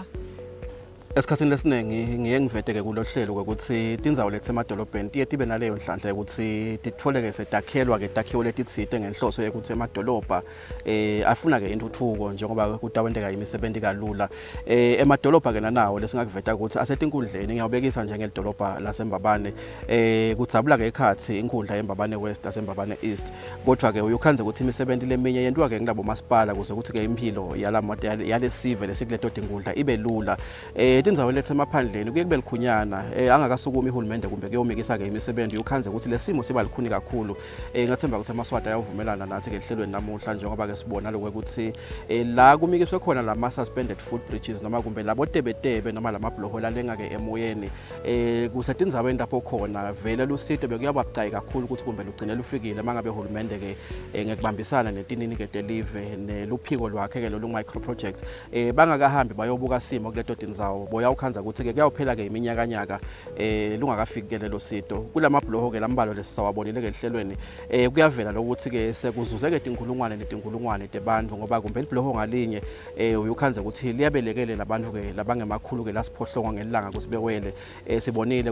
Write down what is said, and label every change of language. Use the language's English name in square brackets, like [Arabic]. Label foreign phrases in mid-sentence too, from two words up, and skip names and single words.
[Swati] Esikhathini lesiningi ngiye ngiveteke kulohlelo ukuthi tindzawo lethe emadolobheni tiye tibe naleyo nhlanhla ukuthi titfoleke setakhelwa ke takhiwo letitsite ngenhloso yokuthi emadolobha afuna ke intuthuko njengoba kutawendeka imisebenzi kalula emadolobha ke nanawo lesingakuveta ukuthi asetinkundleni ngiyawubekisa njengelidolobha laseMbabane kudzabula ke ekhathi inkundla yeMbabane West aseMbabane East kodwa ke uyukhanze ukuthi imisebenzi leminye yenziwa ke ngilabo masipala kuze ukuthi ke impilo yalesive lesikleto inkundla ibe lula indzawo lethe emaphandleni kuye kube likhunyana angakasukumi ihulumende kumbe kuyomikisa ke imisebenzi ukhanze ukuthi lesimo siba likhuni kakhulu ngathemba ukuthi amaswati ayavumelana nathi ke ehlelweni namuhla njengoba ke sibona lokho ukuthi la kumikiswe khona lama [English] suspended footbridges [Swati] noma kumbe labo tebetebe noma lama blowhole lenga ke emoyeni kusetindzaweni lapho khona vele lusito bekuyababucayi kakhulu ukuthi kumbe lugcine lufikile mangabe uhulumende ke ngekubambisana netinini ke delive neluphiko lwakhe ke lo [English] micro projects [Swati] bangakahambi bayobuka simo kuleto tindzawo boya ukhanza ukuthi ke kuyaphela ke iminyakanyaka lungakafiki lelo sito kulama bloho ke lambalo lesisawabonile ke ehlelweni kuyavela lokuthi ke sekuzuzeke tinkulungwane netinkulungwane tebantu ngoba kumbe ibloho ngalinye uyukhanza ukuthi liyabelekele labantu ke labangemakhulu ke lasiphohlonga ngelanga kusibewele sibonile